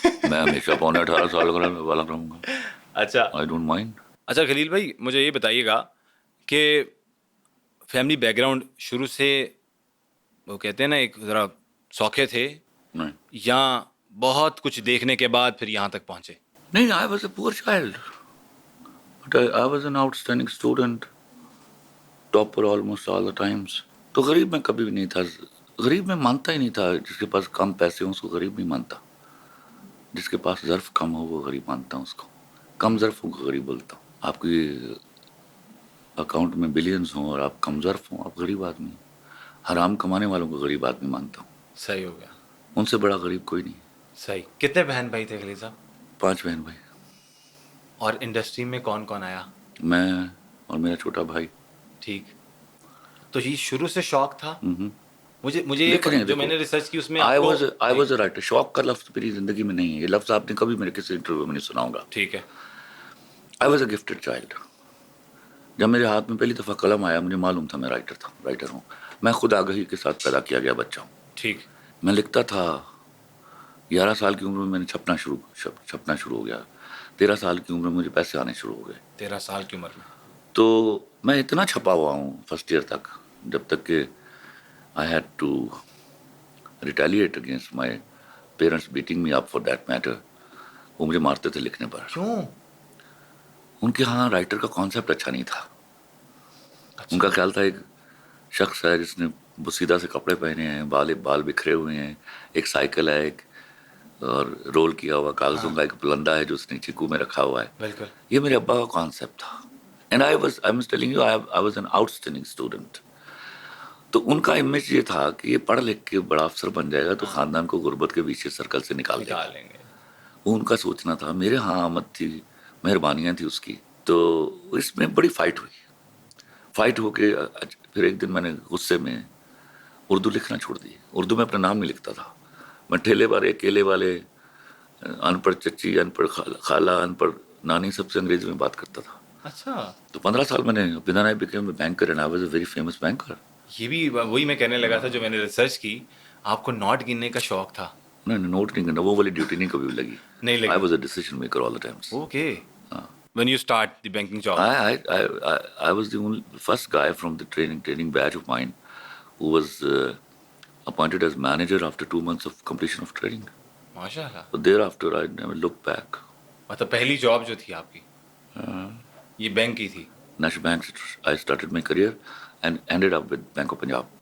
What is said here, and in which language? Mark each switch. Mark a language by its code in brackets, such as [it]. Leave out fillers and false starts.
[ur] میں ہمیشہ 18.5 سال والا رہوں گا. اچھا. [en] I don't mind. [ur] اچھا خلیل بھائی مجھے یہ بتائیے گا کہ فیملی بیک گراؤنڈ شروع سے وہ کہتے ہیں نا ایک ذرا سوکھے تھے یا بہت کچھ دیکھنے کے بعد پھر یہاں تک پہنچے؟ [en] نہیں, I was a poor child. But I was an outstanding student. Topper almost all the times. [ur] تو غریب میں کبھی بھی نہیں تھا. غریب میں مانتا ہی نہیں تھا. جس کے پاس کم پیسے ہوں اس کو غریب نہیں مانتا. جس کے پاس ظرف کم ہو وہ غریب مانتا ہوں اس کو. کم ظرفوں کو غریب بولتا ہوں. آپ کی اکاؤنٹ میں بلینز ہوں اور آپ کم ظرف ہوں آپ غریب آدمی. حرام کمانے والوں کو غریب آدمی مانتا ہوں. صحیح ہو گیا. ان سے بڑا غریب کوئی نہیں. صحیح. کتنے بہن بھائی تھے خلیل صاحب؟ 5 بہن بھائی. اور انڈسٹری میں کون کون آیا؟ میں اور میرا چھوٹا بھائی. ٹھیک. تو یہ شروع سے شوق تھا؟ مجھے جو میں نے ریسرچ کی اس میں [en] I was a writer. [ur] شوق کا لفظ میری زندگی میں نہیں ہے. یہ لفظ آپ نے کبھی میرے کسی انٹرویو میں نہیں سنا ہوگا. ٹھیک ہے. [en] I was a gifted child. [ur] جب میرے ہاتھ میں پہلی دفعہ قلم آیا مجھے معلوم تھا میں رائٹر ہوں. میں خود آگہی کے ساتھ پیدا کیا گیا بچہ ہوں. ٹھیک. میں لکھتا تھا. 11 سال کی عمر میں نے چھپنا شروع ہو گیا. 13 سال کی عمر میں مجھے پیسے آنے شروع ہو گئے. 13 سال کی عمر میں تو میں اتنا چھپا ہوا ہوں فرسٹ ایئر تک جب تک کہ [en] I had to retaliate against my parents beating me up for that matter. [ur] وہ مجھے مارتے تھے لکھنے پر. کیوں؟ ان کے ہاں رائٹر کا کانسیپٹ اچھا نہیں تھا. ان کا خیال تھا ایک شخص ہے جس نے بسیدہ سے کپڑے پہنے ہیں, بال بکھرے ہوئے ہیں, ایک سائیکل ہے ایک اور رول کیا ہوا کاغذوں کا ایک پلندہ ہے جو اس نے چیکو میں رکھا ہوا ہے. بالکل. یہ میرے ابا کا کانسیپٹ تھا. [en] And I was telling you I was an outstanding student. [ur] تو ان کا امیج یہ تھا کہ یہ پڑھ لکھ کے بڑا افسر بن جائے گا تو خاندان کو غربت کے پیچھے سرکل سے نکال دیں گے. وہ ان کا سوچنا تھا. میرے ہاں آمد تھی, مہربانیاں تھی اس کی. تو اس میں بڑی فائٹ ہو کے پھر ایک دن میں نے غصے میں اردو لکھنا چھوڑ دی. اردو میں اپنا نام نہیں لکھتا تھا. میں ٹھیلے والے, کیلے والے, ان پڑھ چچی, ان پڑھ خالہ, ان پڑھ نانی, سب سے انگریزی میں بات کرتا تھا. اچھا, تو 15 سال میں نے [en] Within I became a banker and I was a very famous banker. [ur] یہ بھی وہی میں کہنے لگا تھا جو میں نے ریسرچ کی, آپ کو نوٹ گننے کا شوق تھا. نہیں, نوٹ نہیں کرنا, وہ والی ڈیوٹی نہیں کبھی لگی. نہیں [en] آئی [ur] لگی. [en] Was a decision maker all the times. Okay, when you start the banking job. I was the first guy from the training batch of mine who was appointed as manager after 2 months of completion of training. [ur] ماشاء اللہ. [en] So thereafter I never looked back. [ur] مطلب پہلی job جو تھی آپ کی یہ bank کی تھی. [en] National Bank, I started my career and ended up with Bank of Punjab.